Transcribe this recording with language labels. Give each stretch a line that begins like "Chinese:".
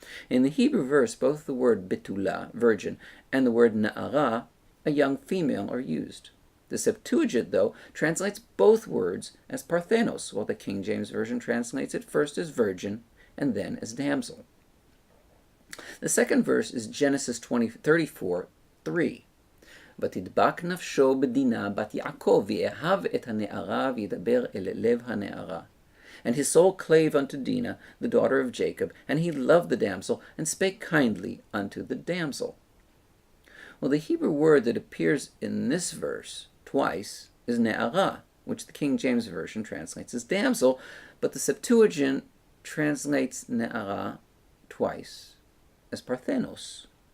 English: In the Hebrew verse, both the word betula, virgin, and the word na'ara, a young female, are used. The Septuagint, though, translates both words as Parthenos, while the King James Version translates it first as virgin and then as damsel. The second verse is Genesis 34:3.
Hebrew: ותדבק נפשו בדינה בת יעקב, ויאהב את הנערה, וידבר אל לב הנערה.
English: And his soul clave unto Dinah, the daughter of Jacob, and he loved the damsel, and spake kindly unto the damsel. Well, the Hebrew word that appears in this verse twice is ne'ara, which the King James Version translates as damsel, but the Septuagint translates ne'ara twice as Parthenos.